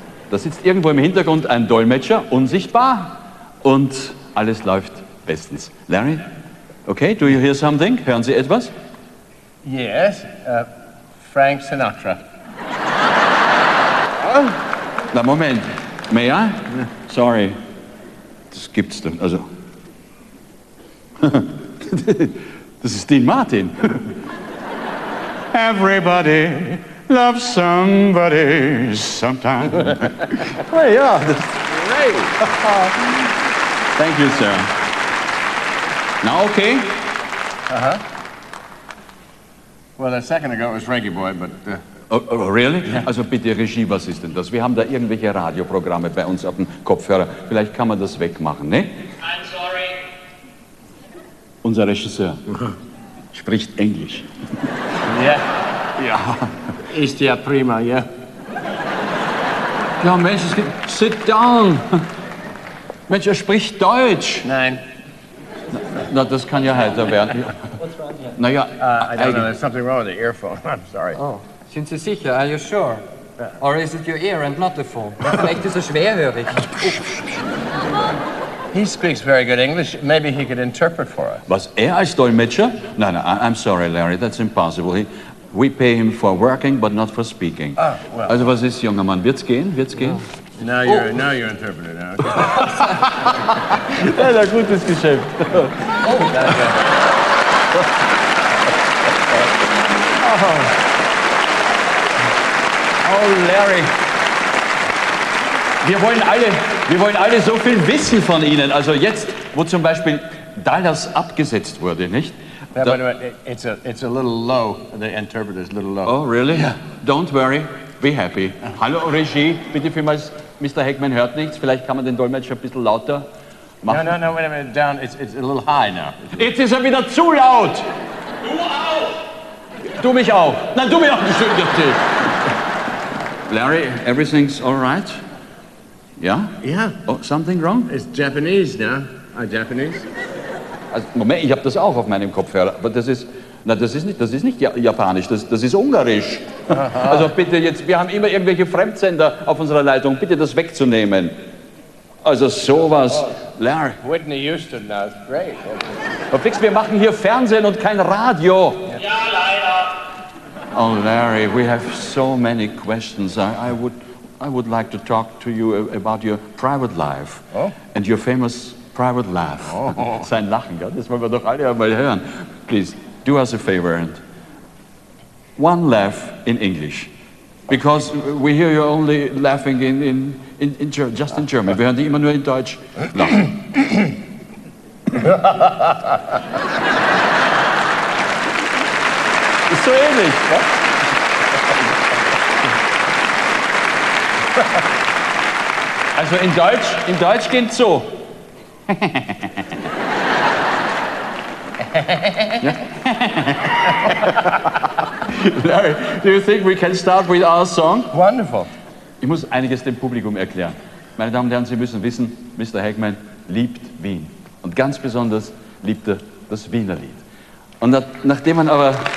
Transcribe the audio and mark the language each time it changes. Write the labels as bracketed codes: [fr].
[de] Da sitzt irgendwo im Hintergrund ein Dolmetscher, unsichtbar, und alles läuft bestens. [en] Larry, okay, do you hear something? [de] Hören Sie etwas? [en] Yes, Frank Sinatra. [de] Na Moment, [en] may I? Sorry, [de] das gibt's doch, also. Das ist Dean Martin. [en] Everybody loves somebody sometime. [de] Hey, ja, das ist great. [en] Thank you, sir. Now okay? Uh-huh. Well, a second ago it was Reggae Boy, but... Oh, really? Yeah. [de] Also bitte, Regie, was ist denn das? Wir haben da irgendwelche Radioprogramme bei uns auf dem Kopfhörer. Vielleicht kann man das wegmachen, ne? [en] I'm sorry. [de] Unser Regisseur spricht Englisch. Ja. Ja. Ist ja prima, ja. Ja, Mensch, [en] sit down. [de] Mensch, er spricht Deutsch. Nein. Na, das kann ja heiter werden. [en] What's wrong [de] here? Na ja, [en] I don't know, there's something wrong with the earphone. I'm sorry. [de] Oh. Sind Sie sicher? [en] Are you sure? Or is it your ear and not the phone? [de] Vielleicht ist er schwerhörig. [en] He speaks very good English. Maybe he could interpret for us. [de] Was, er als Dolmetscher? [en] No, no, I'm sorry, Larry. That's impossible. We pay him for working, but not for speaking. Ah, well. [de] Also, was ist, junger Mann? Wird's gehen? Wird's gehen? [en] No. Now you're interpreter now. [de] Ja, okay. Gutes Geschäft. Oh, danke. Oh, Larry, wir wollen alle so viel wissen von Ihnen. Also jetzt, wo zum Beispiel Dallas abgesetzt wurde, nicht? [en] Yeah, but it's a little low. The interpreter is a little low. Oh, really? Yeah. Don't worry. Be happy. [de] Hallo, Regie. Bitte vielmals, Mr. Heckman hört nichts. Vielleicht kann man den Dolmetscher ein bisschen lauter machen. [en] No, wait a minute. Down. It's a little high now. [de] Jetzt ist er wieder zu laut. Du auch. Du mich auch. Nein, du mich auch. Entschuldigung. [en] Larry, everything's all right? Yeah? Yeah. Oh, something wrong? It's Japanese now. Are you Japanese? [de] Also, Moment, ich habe das auch auf meinem Kopfhörer. Aber das ist, na, das ist nicht Japanisch, das ist Ungarisch. Aha. Also bitte jetzt, wir haben immer irgendwelche Fremdsender auf unserer Leitung, bitte das wegzunehmen. Also sowas, Larry. [en] Whitney Houston, that's great. [de] Aber fix, wir machen hier Fernsehen und kein Radio. Ja, leider. [en] Oh, Larry, we have so many questions. I would like to talk to you about your private life. Oh? And your famous private laugh. Oh. [de] Sein Lachen, ja? Das wollen wir doch alle einmal hören. [en] Please, do us a favor and one laugh in English. Because we hear you only laughing in German. [de] Wir hören die immer nur in Deutsch lachen. Ist so ähnlich. Also in Deutsch geht's so. [en] Larry, do you think we can start with our song? Wonderful. [de] Ich muss einiges dem Publikum erklären. Meine Damen und Herren, Sie müssen wissen, Mr. Heckman liebt Wien. Und ganz besonders liebt er das Wiener Lied. Und nachdem man aber...